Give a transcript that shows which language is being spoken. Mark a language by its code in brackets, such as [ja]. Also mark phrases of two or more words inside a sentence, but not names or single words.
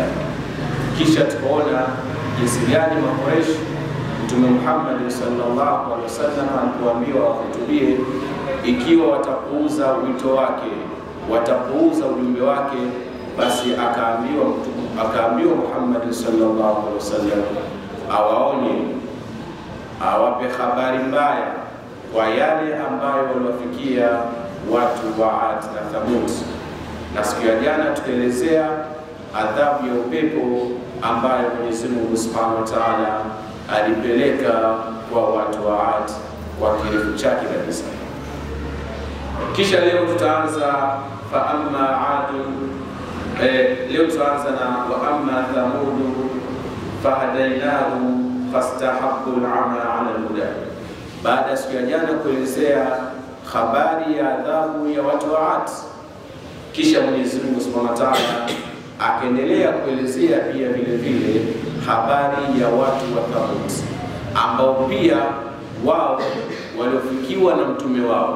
[sw] Kisha tukaona jinsi gani Makuraish Mtume Muhammad [ar] صلى الله عليه وسلم [sw] alipoambiwa wahutubie, ikiwa watapuuza wito wake, watapuuza ujumbe wake, basi akaambiwa Muhammad [ar] صلى الله عليه وسلم [sw] awaonye, awape habari mbaya kwa yale ambayo waliwafikia watu wa Ad na Thamud. Na siku ya jana tukaelezea adhabu ya upepo ambayo Mwenyezi Mungu [ar] سبحانه وتعالى [sw] alipeleka kwa watu wa Ad kwa kirefu chake kabisa. Kisha leo tutaanza [ar] فأما عاد, [sw] leo tutaanza na [ar] وأما ثمود فهديناهم فاستحبوا العمى على الهدى. [sw] Baada siku ya jana kuelezea habari ya adhabu ya watu wa Ad, kisha Mwenyezi Mungu [ar] سبحانه وتعالى [sw] akaendelea kuelezea pia vile vile habari ya watu wa Thamud, ambao pia wao waliofikiwa na mtume wao.